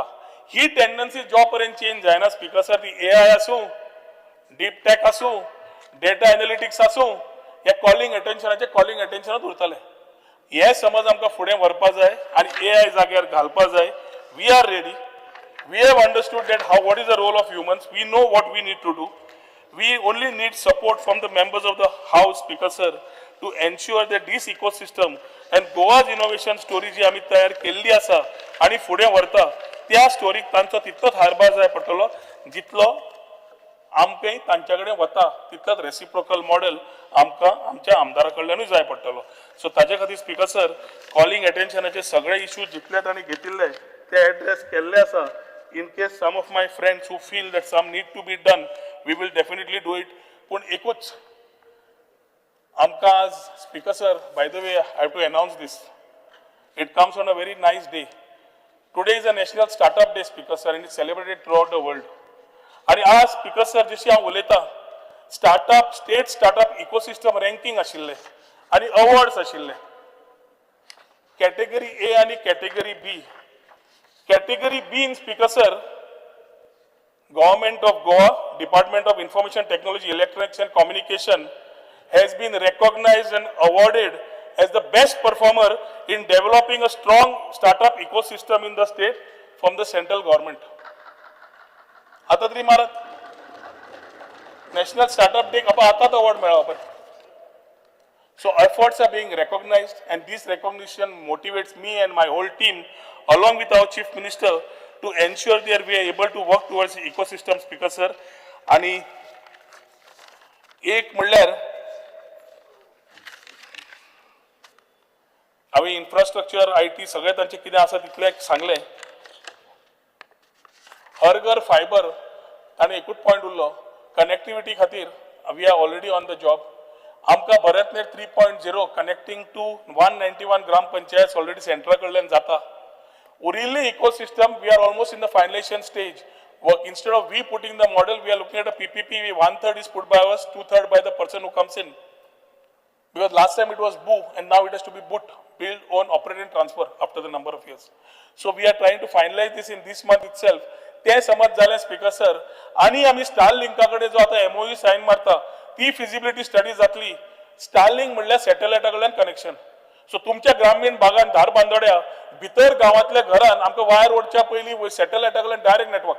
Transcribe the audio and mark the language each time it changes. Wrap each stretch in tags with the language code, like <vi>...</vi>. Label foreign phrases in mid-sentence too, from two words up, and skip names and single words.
<kok>ही टेंडन्सी जो पर्यंत चेंज जायना</kok> <en>Speaker sir</en> <kok>ती AI आसूं,</kok> <en>deep tech</en> <kok>आसूं,</kok> <en>data analytics</en> <kok>आसूं, हे कॉलिंग अटेन्शनात उरतले. हे समज आमकां फुडें व्हरपा जाय आनी AI जाग्यार घालपा जाय.</kok> <en>We are ready. We have understood that what is the role of humans. We know what we need to do. We only need support from the members of the House, Speaker sir, to ensure that this ecosystem and Goa's innovation story</en> <kok>जी आम्ही तयार केल्ली आसा आणि फुडें व्हरता त्या स्टोरीक तांचो तितलोच हातभार जाय पडटलो जितलो आमकां तांच्या कडेन वता तितलोच</kok> <en>reciprocal model</en> <kok>आमकां आमच्या आमदारा कडल्यानूय जाय पडटलो. सो ताजे खातीर</kok> <en>Speaker sir</en> <kok>कॉलिंग अटेन्शनाचे सगळे इश्यूज जितले तांणी घेतिल्ले ते एड्रेस केल्ले आसा.</kok> <en>In case some of my friends who feel that some need to be done, we will definitely do it.</en> <kok>पूण एकूच आमकां आज</kok> <en>Speaker sir, by the way, I have to announce this. It comes on a very nice day. Today is a National Startup Day, Speaker sir, and it's celebrated throughout the world.</en> <kok>आणि आज</kok> <en>Speaker sir</en> <kok>जशी हांव उलयतां,</kok> <en>startup state startup ecosystem ranking</en> <kok>आशिल्ले आनी अवॉर्ड्स आशिल्ले.</kok> <en>Category A</en> <kok>आनी</kok> <en>Category B. Category B in Speaker sir, Government of Goa, Department of Information Technology, Electronics and Communication has been recognized and awarded as the best performer in developing a strong startup ecosystem in the state from the central government.</en> <kok>आता तरी मारत National Startup Day आता award मेळ्ळो पण.</kok> <en>So efforts are being recognized, and this recognition motivates me and my whole team, along with our Chief Minister, to ensure that we are able to work towards the ecosystem, Speaker sir.</en> <kok>आणि एक म्हणल्यार हांवें</kok> <en>infrastructure IT</en> <kok>सगळे तांचे कितें आसा तितले सांगले. हर घर फायबर ताणें एकूच पॉयंट उरलो, कनेक्टिविटी खातीर</kok> <en>we are already on the job.</en> <kok>आमकां भारतनेट 3.0</kok> <en>connecting to</en> <kok>191 ग्राम पंचायत ऑलरेडी सेंट्रा कडल्यान जाता.</kok> <en>उरिल्ली ecosystem we are almost in the finalization stage. Work instead of we putting the model, we are looking at a PPP. 1/3 is put by us, 2/3 by the person who comes in. Because last time it was BOO, and now it has to be BOOT, build, own, operate and transfer after the number of years. So we are trying to finalize this in this month itself.</en> <kok>ते समज झाले</kok> <en>Speaker sir.</en> <kok>आणि आम्ही स्टारलिंका कडे जो आता MOU साइन मारता ती</kok> <en>feasibility study</en> <kok>जातली. स्टारलिंक म्हणल्यार सॅटेलायटा कडल्यान कनेक्शन. सो तुमच्या ग्रामीण भागात धार बांदोड्या भितर गावातल्या घरान आमकां वायर ओडच्या पयलीं सॅटेलायटा कडल्यान</kok> <en>direct network.</en>